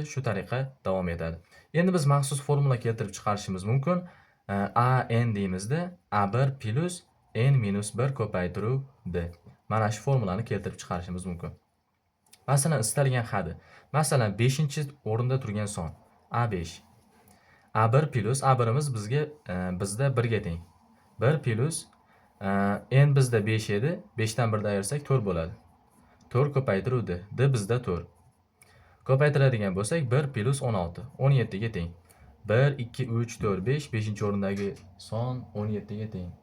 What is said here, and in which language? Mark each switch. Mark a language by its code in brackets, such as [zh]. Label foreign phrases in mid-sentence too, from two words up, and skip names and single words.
[uz] Shu tariqa davom etadi. Endi biz maxsus formula keltirib chiqarishimiz mumkin. AN deymizda A1 plus n minus 1 ko'paytiruv D. Mana shu formulani keltirib chiqarishimiz mumkin. Masalan, istalgan xadi. Masalan, 5-o'rinda turgan son A5. A1 plus A1imiz bizda 1 ga teng. 1 plus n bizda 5 edi. 5 dan 1 ayirsak 4 bo'ladi. 4 ko'paytiruv D. D bizda 4. Ko'paytiradigan bo'lsak 1 plus 16. 17 ga teng. 1, 2, 3, 4, 5. 5-o'rindagi son 17 ga teng.